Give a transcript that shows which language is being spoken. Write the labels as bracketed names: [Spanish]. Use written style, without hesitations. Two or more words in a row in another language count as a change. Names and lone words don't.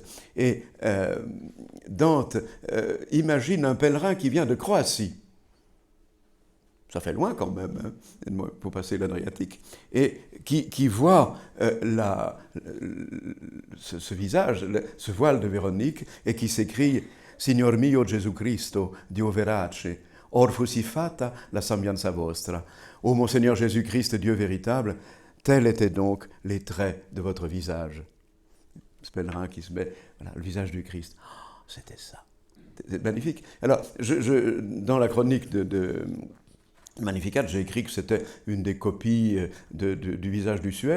[French] Et Dante imagine un pèlerin qui vient de Croatie. Ça fait loin quand même, hein, pour passer l'Adriatique. Et qui voit ce visage, ce voile de Véronique, et qui s'écrie « [Italian] Signor mio Gesù Cristo, Dio verace, or fusi fatta la sembianza vostra ». [French] Ô mon Seigneur Jésus-Christ, Dieu véritable, tels étaient donc les traits de votre visage. Ce pèlerin qui se met, voilà, le visage du Christ. Oh, c'était ça. C'est magnifique. Alors, dans la chronique de Magnificat, j'ai écrit que c'était une des copies du visage du suaire.